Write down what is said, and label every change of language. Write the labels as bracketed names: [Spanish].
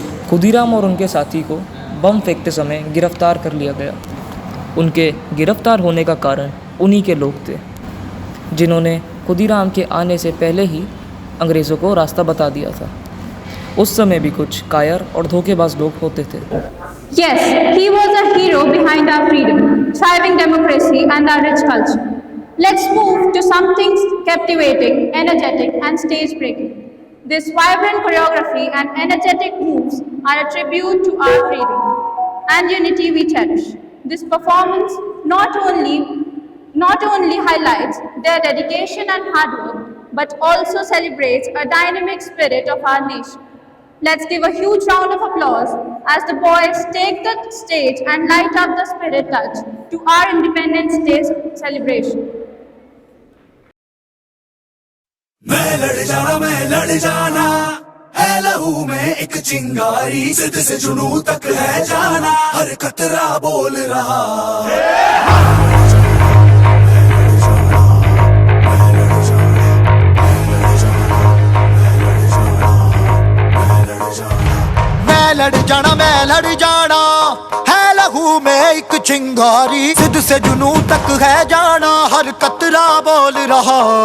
[Hindi] खुदीराम और उनके साथी को बम फेंकते समय गिरफ्तार कर लिया गया। उनके गिरफ्तार होने का कारण उन्हीं के लोग थे जिन्होंने खुदीराम के आने से पहले ही अंग्रेज़ों को रास्ता बता दिया था। उस समय भी कुछ कायर और धोखेबाज लोग होते थे। [English] Yes, he was a hero behind our freedom, thriving democracy and our rich culture. Let's move to something captivating, energetic and stage-breaking. This vibrant choreography and energetic moves are a tribute to our freedom and unity we cherish. This performance not only highlights their dedication and hard work, but also celebrates a dynamic spirit of our nation. Let's give a huge round of applause as the boys take the stage and light up the spirit touch to our Independence Day celebration. [Hindi] मैं लड़ जाना है लहू में एक चिंगारी, जिद से जुनू तक है जाना, हर कतरा बोल रहा मैं लड़ जाना है लहू में एक चिंगारी, जिद से जुनू तक है जाना, हर कतरा बोल रहा।